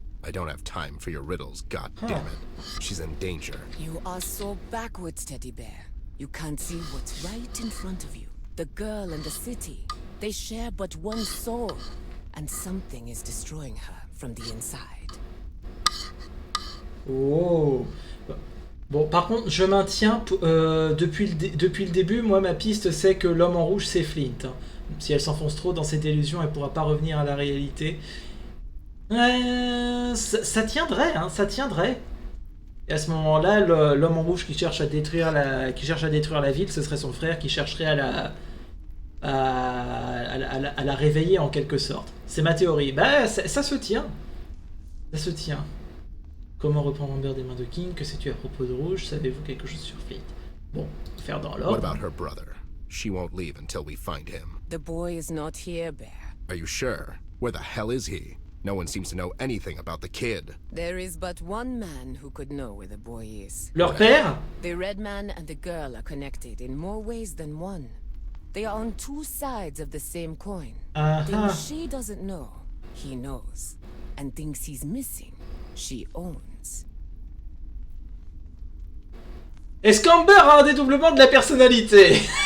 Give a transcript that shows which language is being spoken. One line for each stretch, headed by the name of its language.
English: I don't have time for your riddles, god damn it. She's in danger. You are so backwards, Teddy Bear. You can't see what's right in front of you. The girl and the city, they share but one soul, and something is destroying her from the inside. Oh.
French: Bon, par contre, je maintiens, depuis le début, moi, ma piste, c'est que l'homme en rouge, c'est Flint. Hein. Si elle s'enfonce trop dans cette illusion, elle pourra pas revenir à la réalité. Ça tiendrait, hein, ça tiendrait. Et à ce moment-là, l'homme en rouge qui cherche à détruire la ville, ce serait son frère qui chercherait à la réveiller en quelque sorte. C'est ma théorie. Bah, ça se tient. Ça se tient. Comment reprendre Amber des mains de King? Que sais-tu à propos de Rouge? Savez-vous quelque chose sur Fate? Bon, faire dans
English: What
French: l'ordre.
English: about her brother? She won't leave until we find him. The boy is not here, Bear. Are you sure? Where the hell is he? No one seems to know anything about the kid. There is but one man who could know where the boy is.
French: Leur père?
English: The red man and the girl are connected in more ways than one. They are on two sides of the same coin. Things she doesn't know, he knows. And things he's missing, she owns.
French: Est-ce qu'Amber a un dédoublement de la personnalité?